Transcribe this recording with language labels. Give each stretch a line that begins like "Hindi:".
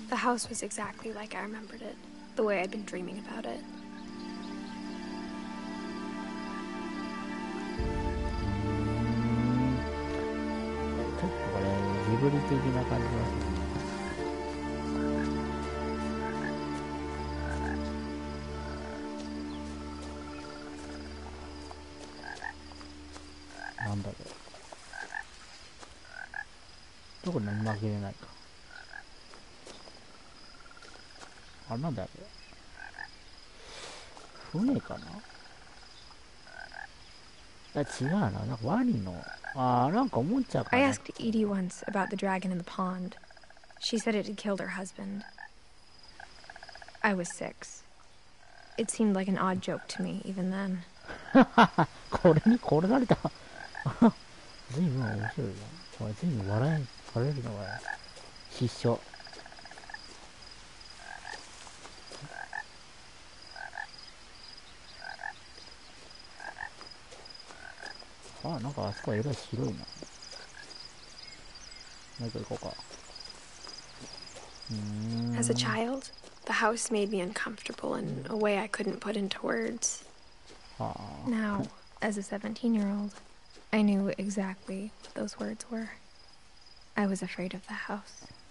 English: The house was exactly like I remembered it, the way I'd been dreaming about it.
Japanese: ちょっとこれジブリ的な感じがする。なんだろう。どこにも負けれないか。なんだろう。船かな？違うな。なんかワニの。なんかおもちゃかな。
English: I asked Edie once about the dragon in the pond. She said it had killed her husband. I was 6. It seemed like an odd joke to me, even then.
Japanese: これに殺された。随分面白いな。これ随分笑えるのが失笑。あ、なんかあそこはえらい白いな。もう一個行こうか。
English: As a child, the house made me uncomfortable in a way I couldn't put into words. Now, as a 17-year-old, I knew exactly what those words were. I was afraid of the house.